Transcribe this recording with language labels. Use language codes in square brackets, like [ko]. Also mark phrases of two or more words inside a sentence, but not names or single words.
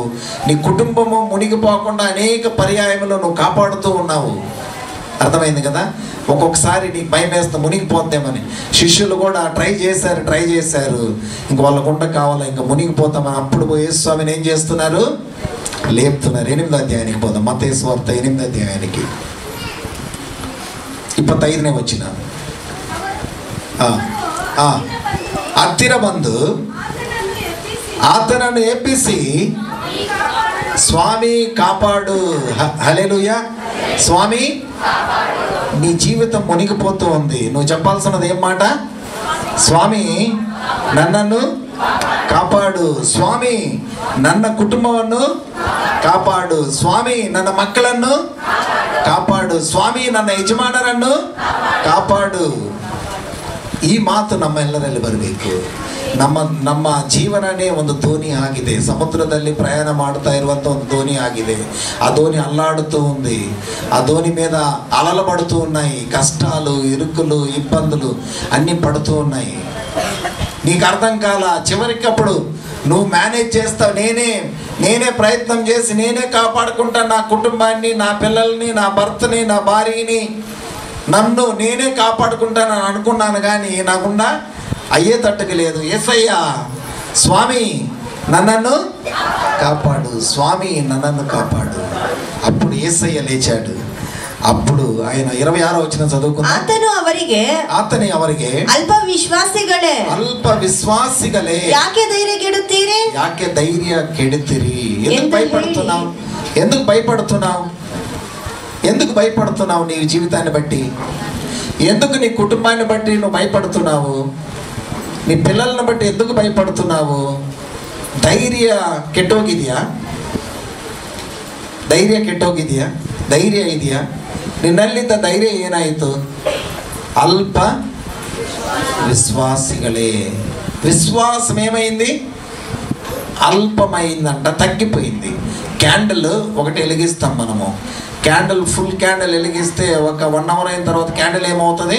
[te] నీ కుటుంబము మునిగిపోకుండా అనేక పర్యాయములు నువ్వు కాపాడుతూ ఉన్నావు. అర్థమైంది కదా? ఒక్కొక్కసారి నీకు భయం వేస్తా మునిగిపోద్దామని. శిష్యులు కూడా ట్రై చేశారు. ఇంక వాళ్ళకు ఉండ కావాలా, ఇంకా మునిగిపోతామని. అప్పుడు యేసు స్వామిని ఏం చేస్తున్నారు? లేపుతున్నారు. 8వ అధ్యాయానికి పోదాం. మత్తయి సువార్త 8వ అధ్యాయానికి [kn] 25ನೇ ವಚನ. ಹತ್ತಿರ ಬಂದು ಆತನನ್ನು ಎಬ್ಬಿಸಿ, [te] స్వామి కాపాడు. హల్లెలూయా. స్వామి, నీ జీవితం మునిగిపోతూ ఉంది. నువ్వు చెప్పాల్సినది ఏం మాట? స్వామి నన్నను కాపాడు, స్వామి [kn] ನನ್ನ ಕುಟುಂಬವನ್ನು ಕಾಪಾಡು, ಸ್ವಾಮಿ ನನ್ನ ಮಕ್ಕಳನ್ನು ಕಾಪಾಡು, ಸ್ವಾಮಿ ನನ್ನ ಯಜಮಾನರನ್ನು ಕಾಪಾಡು. ಈ ಮಾತು ನಮ್ಮೆಲ್ಲರಲ್ಲಿ ಬರಬೇಕು. ನಮ್ಮ ಜೀವನನೇ ಒಂದು ದೋಣಿ ಆಗಿದೆ. ಸಮುದ್ರದಲ್ಲಿ ಪ್ರಯಾಣ ಮಾಡ್ತಾ ಇರುವಂಥ ಒಂದು దోణి ఆಗಿದೆ. [te] ఆ దోణి అల్లాడుతూ ఉంది. ఆ దోణి మీద అలలు పడుతూ ఉన్నాయి. కష్టాలు, ఇరుకులు, ఇబ్బందులు అన్నీ పడుతూ ఉన్నాయి. నీకు అర్థం కాల. చివరికి అప్పుడు నువ్వు మేనేజ్ చేస్తావు. నేనే ప్రయత్నం చేసి నేనే కాపాడుకుంటాను నా కుటుంబాన్ని, నా పిల్లల్ని, నా భర్తని, నా భార్యని. నన్ను నేనే కాపాడుకుంటానని అనుకున్నాను, కానీ నాకుండా అయ్యేటట్టుగా లేదు. యేసయ్య స్వామి నన్ను కాపాడు, స్వామి నన్ను కాపాడు. అప్పుడు యేసయ్య లేచాడు. అప్పుడు ఆయన 26వ వచనం చదువుకున్నా. [kn] ಆತನೇ ಅವರಿಗೆ ಅಲ್ಪ ವಿಶ್ವಾಸಿಗಳೇ ಯಾಕೆ ಧೈರ್ಯ ಕೆಡುತ್ತೀರಿ? [te] ఎందుకు భయపడుతున్నావు నీ జీవితాన్ని బట్టి? ఎందుకు నీ కుటుంబాన్ని బట్టి నువ్వు భయపడుతున్నావు? నీ పిల్లలను బట్టి ఎందుకు భయపడుతున్నావు? [kn] ಧೈರ್ಯ ಕೆಟ್ಟೋಗಿದೆಯಾ? ಧೈರ್ಯ ಇದೆಯಾ? ನಿನ್ನಲ್ಲಿದ್ದ ಧೈರ್ಯ ಏನಾಯಿತು? ಅಲ್ಪ ವಿಶ್ವಾಸಿಗಳೇ. [te] విశ్వాసం ఏమైంది? అల్పమైందంట, తగ్గిపోయింది. క్యాండిల్ ఒకటి వెలిగిస్తాం మనము. [en] full candle [te] వెలిగిస్తే ఒక 1 అవర్ అయిన తర్వాత క్యాండిల్ ఏమవుతుంది?